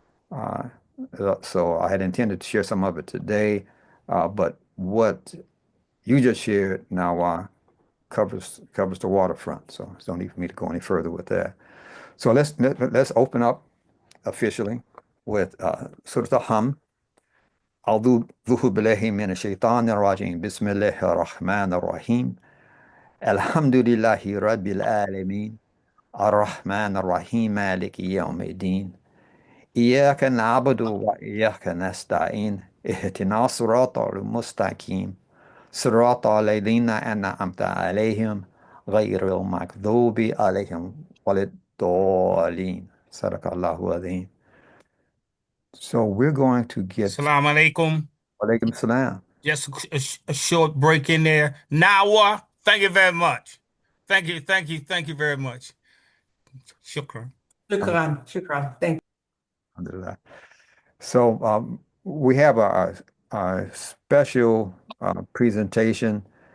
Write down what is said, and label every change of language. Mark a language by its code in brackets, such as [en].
[en] Uh, so I had intended to share some of it today, but what you just shared now covers the waterfront. So there's no need for me to go any further with that. So let's open up officially with Surah Al-Hum. [ar] أعوذ بالله من الشيطان الرجيم بسم الله الرحمن الرحيم الحمد لله رب العالمين الرحمن الرحيم مالك يوم الدين إياك نعبد وإياك نستعين اهدنا الصراط المستقيم صراط الذين أنعمت عليهم غير المغضوب عليهم ولا الضالين صدق الله العظيم. [en] So we're going to get [ar] Salam alaikum. Alaikum salam. [en] Just a short break in there. Nawa, thank you very much. Thank you very much. Shukran. [ar] Shukran, shukran. [en] Thank [ar] Alhamdulillah. [en] So we have a special presentation.